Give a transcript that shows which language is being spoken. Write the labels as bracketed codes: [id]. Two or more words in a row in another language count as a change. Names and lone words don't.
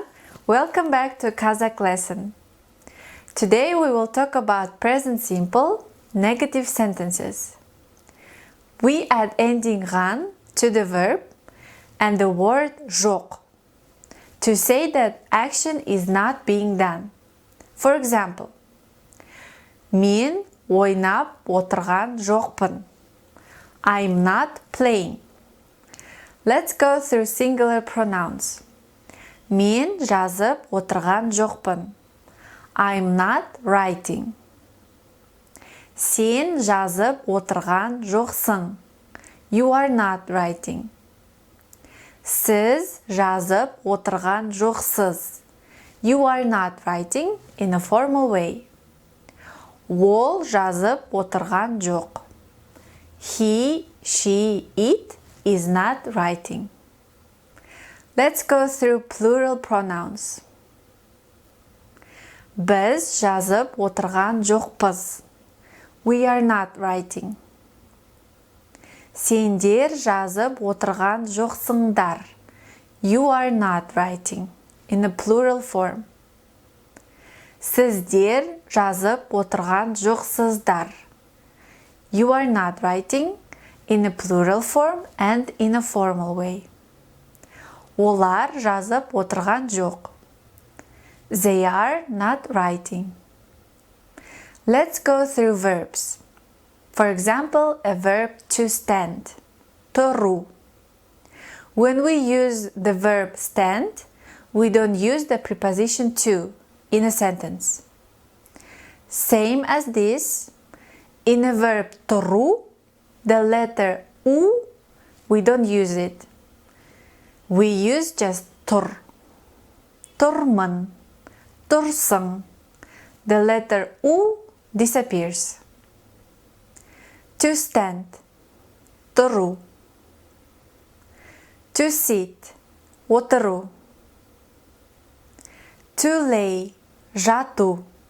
[en] Welcome back to Kazakh lesson. Today we will talk about present simple negative sentences. We add ending "ған" to the verb and the word "жоқ" to say that action is not being done. For example, [kk] мен ойнап отырған жоқпын. [en] I'm not playing. Let's go through singular pronouns. [kk] Мен жазып отырған жоқпын. [en] I'm not writing. [kk] Сен жазып отырған жоқсың. [en] You are not writing. [kk] Сіз жазып отырған жоқсыз. [en] You are not writing in a formal way. [kk] Ол жазып отырған жоқ. [en] He, she, it is not writing. Let's go through plural pronouns. [kk] Біз жазып отырған жоқпыз. [en] We are not writing. [kk] Сендер жазып отырған жоқсыңдар. [en] You are not writing in a plural form. [kk] Сіздер жазып отырған жоқсыздар. [en] You are not writing in a plural form and in a formal way. [kk] Олар жазып отырған жоқ. [en] They are not writing. Let's go through verbs. For example, a verb to stand. [kk] Тұру. [en] When we use the verb stand, we don't use the preposition to in a sentence. Same as this, in a verb тұру, the letter U, we don't use it. We use just тұр. [kk] Тұрмын, тұрсың. [en] The letter U disappears. To stand, тұру. To sit, отыру. To lay, жату.